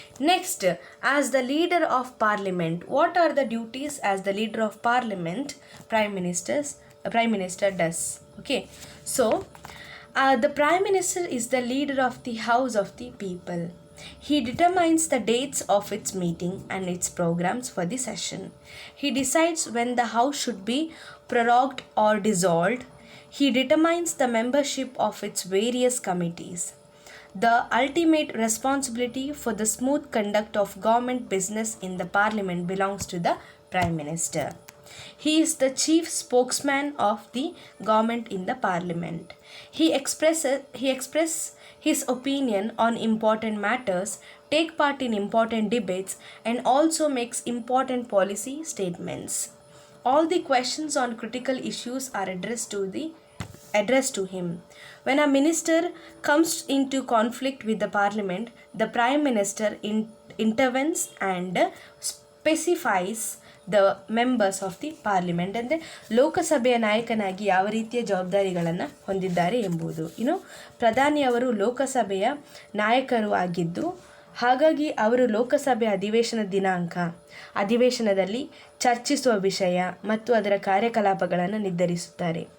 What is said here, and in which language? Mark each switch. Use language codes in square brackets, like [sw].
[en] Next, as the leader of Parliament, what are the duties as the leader of Parliament Prime Minister does? Okay, so the Prime Minister is the leader of the House of the People. He determines the dates of its meeting and its programs for the session. He decides when the House should be prorogued or dissolved. He determines the membership of its various committees. The ultimate responsibility for the smooth conduct of government business in the Parliament belongs to the Prime Minister. He is the chief spokesman of the government in the Parliament. He expresses his opinion on important matters, take part in important debates, and also makes important policy statements. All the questions on critical issues are addressed to him. When a minister comes into conflict with the Parliament, the Prime Minister intervenes and specifies the members of the Parliament. [kn] ಅಂದರೆ ಲೋಕಸಭೆಯ ನಾಯಕನಾಗಿ ಯಾವ ರೀತಿಯ ಜವಾಬ್ದಾರಿಗಳನ್ನು ಹೊಂದಿದ್ದಾರೆ ಎಂಬುದು. ಇನ್ನು ಪ್ರಧಾನಿಯವರು ಲೋಕಸಭೆಯ ನಾಯಕರು ಆಗಿದ್ದು, ಹಾಗಾಗಿ ಅವರು ಲೋಕಸಭೆ ಅಧಿವೇಶನ ದಿನಾಂಕ, ಅಧಿವೇಶನದಲ್ಲಿ ಚರ್ಚಿಸುವ ವಿಷಯ ಮತ್ತು ಅದರ ಕಾರ್ಯಕಲಾಪಗಳನ್ನು ನಿರ್ಧರಿಸುತ್ತಾರೆ.